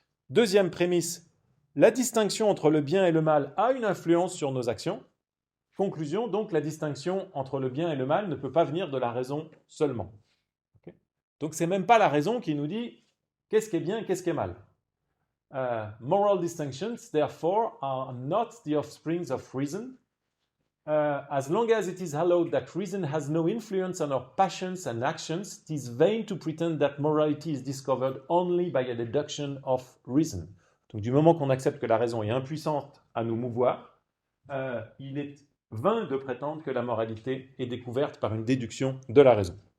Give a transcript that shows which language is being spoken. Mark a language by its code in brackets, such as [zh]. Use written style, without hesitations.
[fr] Deuxième prémisse, la distinction entre le bien et le mal a une influence sur nos actions. Conclusion, donc la distinction entre le bien et le mal ne peut pas venir de la raison seulement. Okay? Donc c'est même pas la raison qui nous dit qu'est-ce qui est bien, qu'est-ce qui est mal. [en] Moral distinctions, therefore, are not the offsprings of reason. As long as it is allowed that reason has no influence on our passions and actions, it is vain to pretend that morality is discovered only by a deduction of reason. [fr] Donc du moment qu'on accepte que la raison est impuissante à nous mouvoir, il est vain de prétendre que la moralité est découverte par une déduction de la raison.